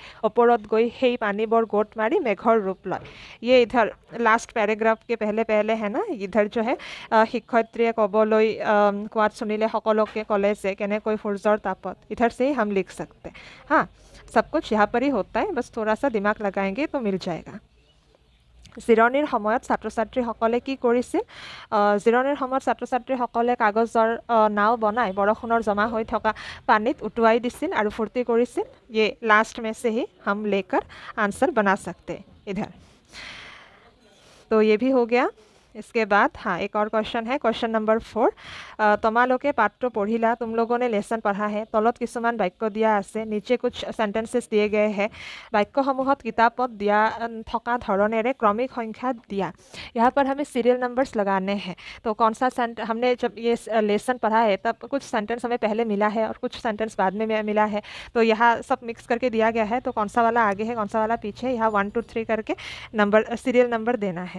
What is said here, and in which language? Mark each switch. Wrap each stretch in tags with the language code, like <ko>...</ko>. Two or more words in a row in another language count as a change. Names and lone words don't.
<as>ওপৰত গৈ সেই পানীবোৰ গোট মাৰি মেঘৰ ৰূপ লয়।</as> <hi>ये इधर लास्ट पैराग्राफ के पहले है ना, इधर जो है</hi> <as>শিক্ষয়িত্ৰীয়ে ক'বলৈ কোৱাত শুনিলে সকলোকে ক'লে যে কেনেকৈ সূৰ্যৰ তাপত।</as> <hi>इधर से ही हम लिख सकते। हाँ, सब कुछ यहाँ पर ही होता है, बस थोड़ा सा दिमाग लगाएंगे तो मिल जाएगा।</hi> <as>জিৰণিৰ সময়ত ছাত্ৰ ছাত্ৰীসকলে কি কৰিছিল? জিৰণিৰ সময়ত ছাত্ৰ ছাত্ৰীসকলে কাগজৰ নাও বনাই বৰষুণৰ জমা হৈ থকা পানীত উটুৱাই দিছিল আৰু ফূৰ্তি কৰিছিল।</as> <hi>ये लास्ट में से ही हम लेकर आंसर बना सकते इधर। तो ये भी हो गया। इसके बाद हाँ, एक और क्वेश्चन है।</hi> <en>question number 4,</en> <as>তোমালোকে পাঠটো পঢ়িলা,</as> <hi>तुम लोगों ने लेसन पढ़ा है।</hi> <as>তলত কিছুমান বাক্য দিয়া আছে,</as> <hi>नीचे कुछ सेंटेंसेस दिए गए हैं।</hi> <as>বাক্যসমূহত কিতাপত দিয়া থকা ধৰণেৰে</as> <hi>क्रमिक संख्या दिया। यहाँ पर हमें</hi> <en>serial numbers</en> <hi>लगाने हैं। तो कौन सा हमने जब ये लेसन पढ़ा है तब कुछ सेंटेंस हमें पहले मिला है और कुछ सेंटेंस बाद में मिला है। तो यहाँ सब मिक्स करके दिया गया है। तो कौन सा वाला आगे है, कौन सा वाला पीछे, यहाँ 1 2 3 करके</hi> <en>number serial number</en> <hi>देना है।</hi>